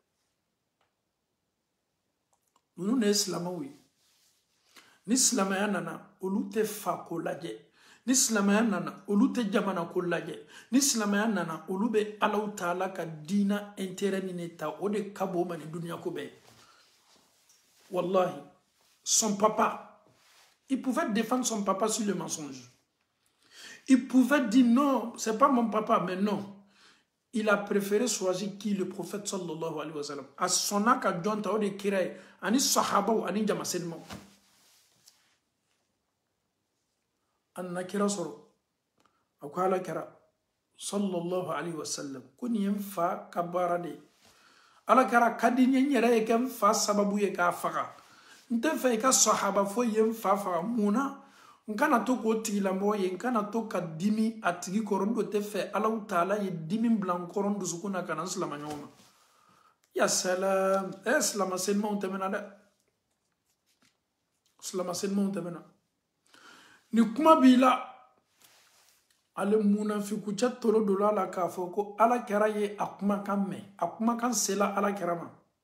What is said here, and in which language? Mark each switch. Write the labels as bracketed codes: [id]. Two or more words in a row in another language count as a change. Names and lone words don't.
[bm] ninnu de ye silamɛw ye ni silamɛya nana olu tɛ fa ko lajɛ ni silamɛya nana olu tɛ jamana ko lajɛ ni silamɛya nana olu bɛ Ala Taala ka diina intérêt ni ne ta o de ka bon ma ni duniya ko bɛɛ wallahi [fr] son papa il pouvait défendre son papa sur le mensonge il pouvait dire non c'est pas mon papa mais non il a préféré choisir qui le prophète [ar] صلى الله عليه وسلم [bm] a sonna ka jɔn ta o de kira ye ani sahabaw ani jamasenmaw a nana kira sɔrɔ a ko ala kɛra [ar] صلى الله عليه وسلم [bm] ko nin ye n fa ka baara de ye ala kɛra ka di n ye n yɛrɛ ye kɛ n fa sababu ye k'a faga n tɛ fɛ i ka sahaba foyi ye n fa faga mun na n kana to k'o tigilamɔgɔ ye n kana to ka dimi a tigi kɔrɔ n do tɛ fɛ Ala Taala ye dimi bila n kɔrɔ n dusukun na ka na n silama ɲɔgɔn ma [ar] يا سلام [bm] silama senimaw tɛmɛna dɛ silama senimaw tɛmɛna ni kuma b'i la ale munafikukɛ tolo dɔ la k'a fɔ ko Ala kɛra ye a kumakan mɛn a kumakan sela Ala kɛra ma